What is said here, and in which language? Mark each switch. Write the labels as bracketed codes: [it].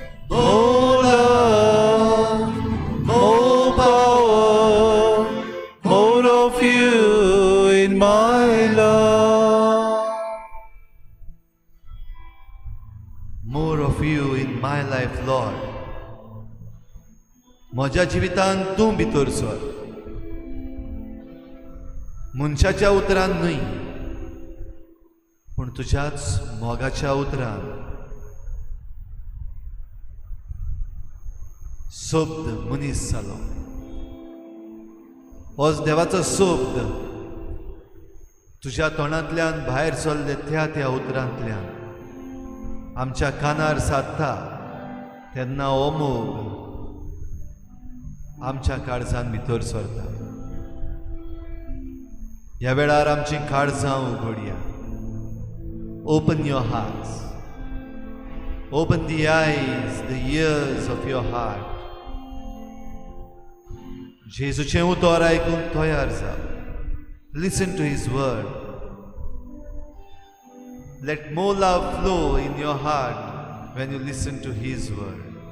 [en] more love, More power, more of you in my life. more of you in my life, Lord. [gom] म्हज्या जिवितांत तूं भितर sir, मनशाच्या उतरान न्हय, पूण तुज्याच मोगाच्या उतरान सोबत मनीस जालो. होच देवाचो सोबत तुज्या तोंडांतल्यान भायर सरले त्या उतरांतल्यान आमच्या कानार सादता तेन्ना हो मोग आमच्या काळजान भितर सरता. ह्या वेळार आमची काळजां उगडया. [en] Open your hearts. Open the eyes, the ears of your heart. [gom] जेजूचें उतर आयकून तयार जा. [en] Listen to his word. Let more love flow in your heart when you listen to his word.